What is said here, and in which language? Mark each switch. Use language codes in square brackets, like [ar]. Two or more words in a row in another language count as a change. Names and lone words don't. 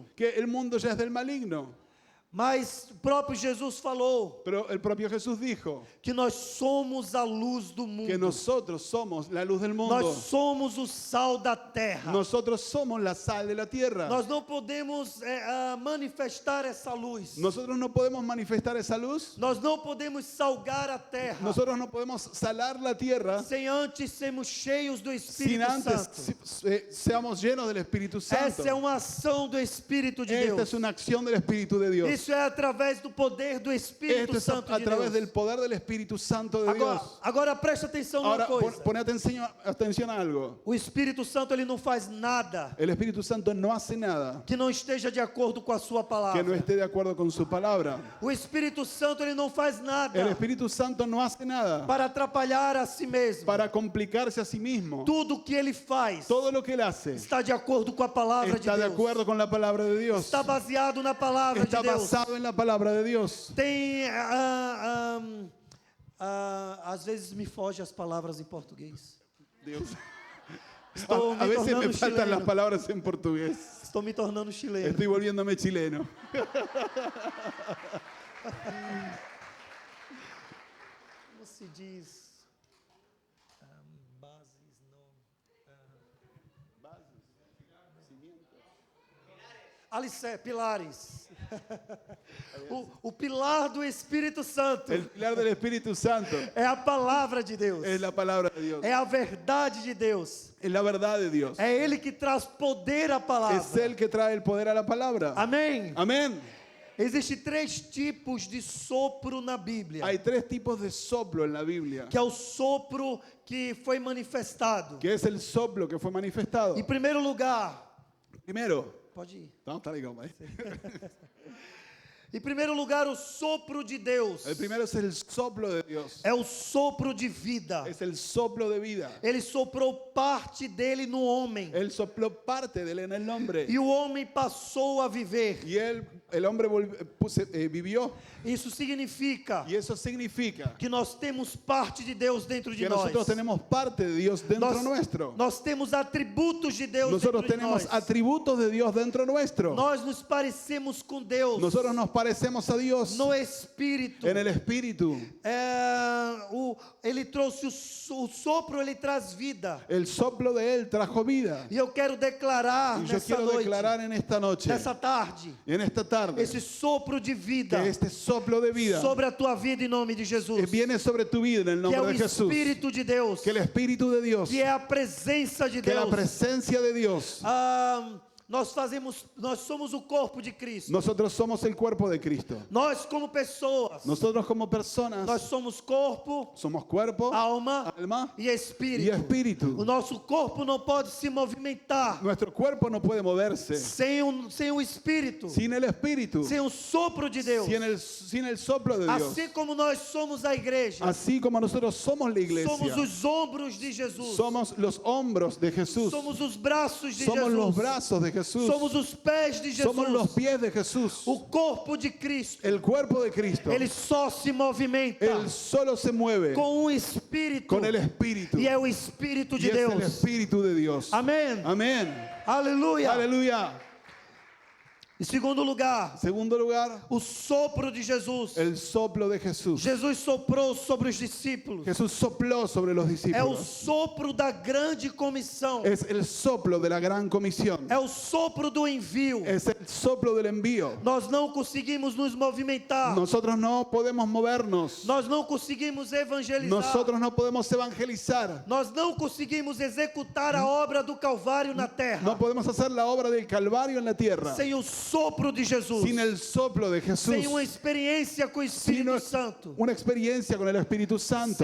[es] que el mundo ya es del maligno. [pt] Mas o próprio Jesus falou [es] Pero el propio Jesús dijo [pt] que nós somos a luz do mundo. [es] que nosotros somos la luz del mundo. [pt] Nós somos o sal da terra. [es] Nosotros somos la sal de la tierra. [pt] Nós não podemos manifestar essa luz. [es] Nosotros no podemos manifestar esa luz. [pt] Nós não podemos salgar a terra [es] Nosotros no podemos salar la tierra [pt] sem antes sermos cheios do [es] sin [pt] Espírito [es] antes [pt] Santo. [es] seamos llenos del Espíritu Santo. [pt] Essa é uma ação do Espírito de [es] Esta [pt] Deus. [es] es una acción del Espíritu de Dios. [pt] Isso é através do poder do Espírito [es] Esto es [pt] Santo [es] a [pt] de [es] través [pt] Deus. [es] del poder del Espíritu Santo de [pt] Agora, [es] Dios. [pt] agora presta atenção numa [es] Ahora, [pt] coisa. [es] pone atención a algo. [pt] O Espírito Santo ele não faz nada [es] El Espíritu Santo no hace nada [pt] que não esteja de acordo com a sua [es] que no [pt] palavra. [es] esté de acuerdo con su palabra. [pt] O Espírito Santo ele não faz nada [es] El Espíritu Santo no hace nada [pt] para atrapalhar a si mesmo. [es] para complicarse a sí mismo. [pt] Tudo que ele faz [es] Todo lo que él hace [pt] está de acordo com a palavra [es] está de [pt] de Deus. [es] acuerdo con la palabra de Dios. [pt] Está baseado na palavra [es] Está [pt] de Deus. [es] basado en la palabra de Dios. [pt] Tem às vezes me foge as palavras em português. [es] Dios. [pt] Estou [es] A [pt] me [es] veces me [pt] tornando [es] faltan las [pt] chileno. [es] palabras en portugués. [pt] Estou me tornando chileno. [es] Estoy volviéndome chileno. [pt] Como se diz? Bases, alicerce, pilares. O pilar do Espírito Santo [es] El pilar del Espíritu Santo [pt] é a palavra de Deus. [es] es la palabra de Dios. [pt] É a verdade de Deus. [es] Es la verdad de Dios. [pt] É Ele que traz poder à [es] Es [pt] palavra. [es] Él que trae el poder a la palabra. [pt] Amém? [es] Amén. [pt] Existem 3 tipos de sopro na Bíblia. [es] Hay 3 tipos de soplo en la Biblia. [pt] Que é o sopro que foi manifestado. [es] Que es el soplo que fue manifestado. [pt] Em primeiro lugar, [es] Primero, [pt] pode ir. no, está legal, vai. Em primeiro lugar, o sopro de Deus. [es] El primero es el soplo de Dios. [pt] É o sopro de vida. [es] Es el soplo de vida. [pt] Ele soprou parte dele no homem. [es] Él sopló parte de él en el hombre. [pt] E o homem passou a viver. [es] Y él el hombre vivió. [pt] Isso significa [es] Y eso significa [pt] que nós temos parte de Deus dentro de [es] que [pt] nós. [es] nosotros tenemos parte de Dios dentro [pt] Nós, [es] nuestro. [pt] nós temos atributos de Deus [es] Nosotros [pt] dentro de [es] tenemos [pt] nós. [es] atributos de Dios dentro nuestro. [pt] Nós nos parecemos com Deus [es] Nosotros nos parecemos a Dios [pt] no Espírito. [es] en el Espíritu. [pt] Ele trouxe o sopro, ele traz vida. [es] El soplo de Él trajo vida. [pt] E eu quero declarar [es] Y yo [pt] nessa [es] quiero [pt] noite, [es] declarar en esta noche, [pt] nessa tarde, [es] en esta tarde, [pt] esse sopro de vida [es] que este soplo de vida [pt] sobre a tua vida em nome de Jesus. [es] viene sobre tu vida en el [pt] Que é o [es] nombre de Jesús. [pt] Espírito de Deus, [es] Que el Espíritu de Dios, [pt] que é a presença de [es] que la [pt] Deus. [es] presencia de Dios. [pt] Nós somos o corpo de Cristo. [es] Nosotros somos el cuerpo de Cristo. [pt] Nós como pessoas, [es] Nosotros como personas [pt] nós somos corpo, [es] somos cuerpo, [pt] alma [es] alma [pt] e [es] y [pt] espírito. O [es] espíritu. [pt] nosso corpo não pode se movimentar [es] Nuestro cuerpo no puede moverse [pt] sem o espírito, [es] sin el Espíritu, [pt] sem o sopro de Deus. [es] sin el soplo de Dios. [pt] Assim como nós somos a igreja, [es] Así como nosotros somos la iglesia, [pt] somos os ombros de Jesus, [es] somos los hombros de Jesús, [pt] somos os braços de [es] somos los [pt] Jesus, [es] brazos de Jesús, [pt] somos os pés de [es] somos los [pt] Jesus. [es] pies de Jesús. [pt] O corpo de Cristo, [es] El cuerpo de Cristo, [pt] ele só se movimenta [es] Él solo se mueve [pt] com um espírito, [es] con el Espíritu. [pt] e é o Espírito [es] Y [pt] de [es] es el [pt] Deus. [es] Espíritu de Dios. [pt] Amém. [es] Amén. [pt] Aleluia. [es] Aleluya. [pt] Em segundo lugar, [es] Segundo lugar, [pt] o sopro de Jesus. [es] el soplo de Jesús. [pt] Jesus soprou sobre os discípulos. [es] Jesús sopló sobre los [pt] É o [es] discípulos. [pt] sopro da grande comissão. [es] Es el soplo de la gran comisión. [pt] É o sopro do envio. [es] Es el soplo del envío. [pt] Nós não conseguimos nos movimentar. [es] Nosotros no podemos movernos. [pt] Nós não conseguimos evangelizar. [es] Nosotros no podemos evangelizar. [pt] Nós não conseguimos executar a obra do Calvário na terra. [es] No podemos hacer la obra del Calvario en la tierra [pt] Sem o sopro de Jesus. [es] sin el soplo de Jesús. [pt] Sem uma experiência com o Espírito [es] Sin [pt] Santo. [es] una experiencia con el Espíritu Santo.